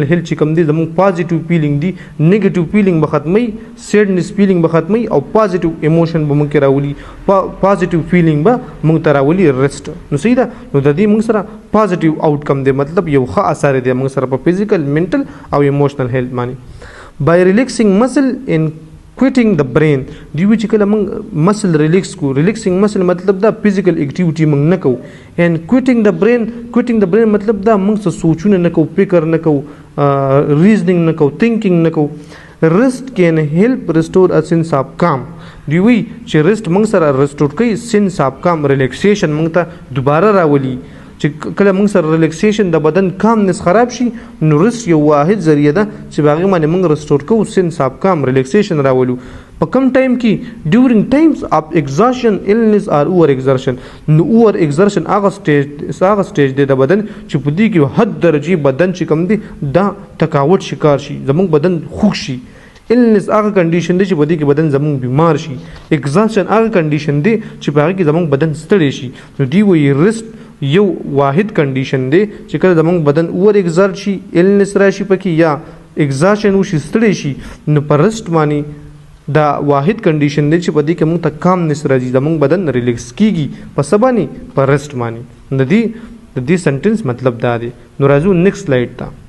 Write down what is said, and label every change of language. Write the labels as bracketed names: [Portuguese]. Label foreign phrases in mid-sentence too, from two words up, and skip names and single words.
[Pashto] هیلث چې کوم دی زموږ [English] positive feeling [Pashto] دی [English] negative feeling [Pashto] به ختموي [English] sadness feeling [Pashto] به ختموي او [English] positive emotion [Pashto] به موږ کې راولي [English] positive feeling [Pashto] به موږ ته راولي رست نو صحیح ده نو د دې موږ سره [English] positive outcome [Pashto] دی مطلب یو ښه اثر دی موږ سره په [English] physical mental [Pashto] او [English] emotional health [Pashto] باندې [English] by relaxing muscle and quieting the brain [Pashto] دی وایي چې کله موږ [English] muscle relax [Pashto] کوو [English] relaxing muscle [Pashto] مطلب دا [English] physical activity [Pashto] موږ نه کوو اینډ [English] quieting the brain [Pashto] مطلب دا موږ څه سوچونه نه کوو فکر نه کوو ریزنینګ نه کوو تھنکینګ نه کوو [English] rest can help restore a sense of calm [Pashto] دی وایي چې رست موږ سره ریسټور کوي [English] sense of calm relaxation [Pashto] موږ ته دوباره راولي چې کله موږ سره ریلیکسیشن د بدن کامنس خراب شي نو رست یو واحد ذریعه ده چې په هغې باندې موږ ریسټور کوو [English] sense of calm relaxation [Pashto] راولو په کم ټایم کې [English] during times of exhaustion illness or over exertion [Pashto] نو [English] over exertion [Pashto] هغه سټیج دی د بدن چې په دې کې حد درجې بدن چې کوم دی دا تکاوت شکار شي زموږ بدن خوږ شي النس هغه کنډیشن دی چې په دې کې بدن زموږ بیمار شي ایگزاشن هغه کنډیشن دی چې په هغې کې زموږ بدن ستړی شي نو دی وایي رست یو واحد کنډیشن دی چې کله زموږ بدن [English] over exert [Pashto] شي النس راشي پکې یا ایگزاشن وشي ستړی شي نو په رست باندې دا واحد کنډیشن دی چې په دې کې موږ ته کامنس راځي زموږ بدن ریلیکس کیږي په څه باندې په رست باندې د دې سنټنس مطلب دا دی نو راځو [English] next slide